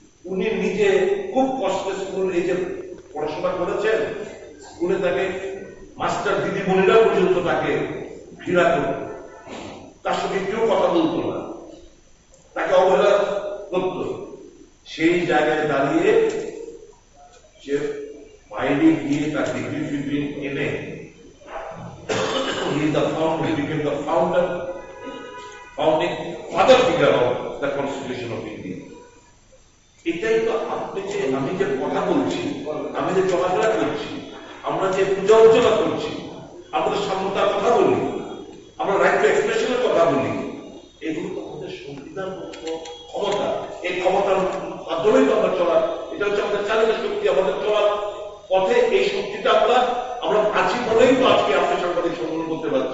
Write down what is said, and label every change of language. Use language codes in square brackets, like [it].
[bn] উনি নিজে খুব কষ্টে স্কুল এই যে পড়াশোনা করেছেন, স্কুলে তাকে মাস্টার দিদিমণিরা পর্যন্ত তাকে ঘৃণা করত, তার সঙ্গে কেউ কথা বলতো না, তাকে অবহেলা করত। সেই জায়গায় দাঁড়িয়ে সে বাইরে গিয়ে তার ডিগ্রি ফিগ্রি এনে [en] he is the founder, he became the founding father figure of the Constitution of India. [bn] এটাই তো আপনি যে, আমি যে কথা বলছি, আমি যে চলাফেরা করছি, আমরা যে পূজা অর্চনা করছি, আমরা সাম্যতার কথা বলি, আমরা রাইট টু এক্সপ্রেশনের কথা বলি, এগুলো তো আমাদের সংবিধান ক্ষমতা। এই ক্ষমতার মাধ্যমেই তো আমরা চলার, এটা হচ্ছে আমাদের চালিত শক্তি, আমাদের চলার পথে এই শক্তিটা আমরা আছি বলেই তো আজকে আপনি সাংবাদিক সম্মেলন করতে